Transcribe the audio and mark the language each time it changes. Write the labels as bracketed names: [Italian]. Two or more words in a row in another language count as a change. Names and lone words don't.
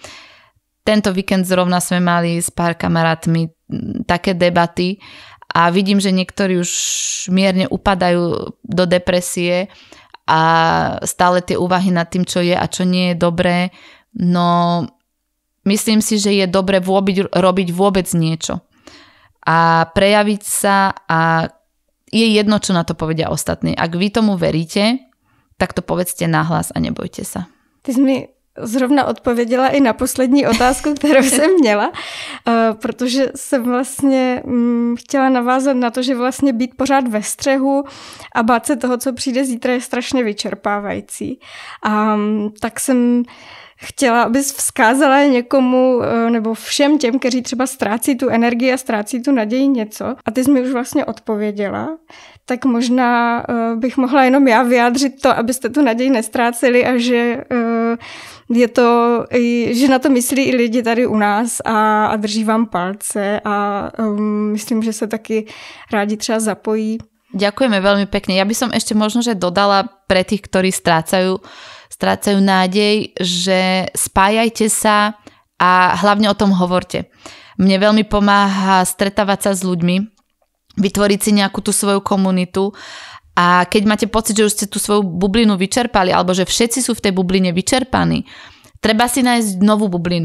[Slovak] Tento víkend zrovna sme mali s pár kamarátmi také debaty a vidím, že niektorí už mierne upadajú do depresie a stále tie úvahy nad tým, čo je a čo nie je dobré. No myslím si, že je dobre robiť vôbec niečo a prejaviť sa a je jedno, čo na to povedia ostatní. Ak vy tomu veríte, tak to povedzte nahlas a nebojte sa. [Czech] Ty jsi mi zrovna odpověděla i na poslední otázku, kterou jsem měla, protože jsem vlastně chtěla navázat na to, že vlastně být pořád ve střehu a bát se toho, co přijde zítra, je strašně vyčerpávající. A tak jsem chtěla, abys vzkázala někomu nebo všem těm, kteří třeba ztrácí tu energii a ztrácí tu naději něco. A ty jsi mi už vlastně odpověděla. Tak možná bych mohla jenom já vyjádřit to, abyste tu naději nestráceli a že je to, že na to myslí i lidi tady u nás a drží vám palce a myslím, že se taky rádi třeba zapojí. [Slovak] Ďakujeme veľmi pekne. Ja by som ešte možno, že dodala pre tých, ktorí strácajú nádej, že spájajte sa a hlavne o tom hovorte. Mne veľmi pomáha stretávať sa s ľuďmi, vytvoriť si nejakú tú svoju komunitu a keď máte pocit, že už ste tú svoju bublinu vyčerpali alebo že všetci sú v tej bubline vyčerpaní, treba si nájsť novú bublinu.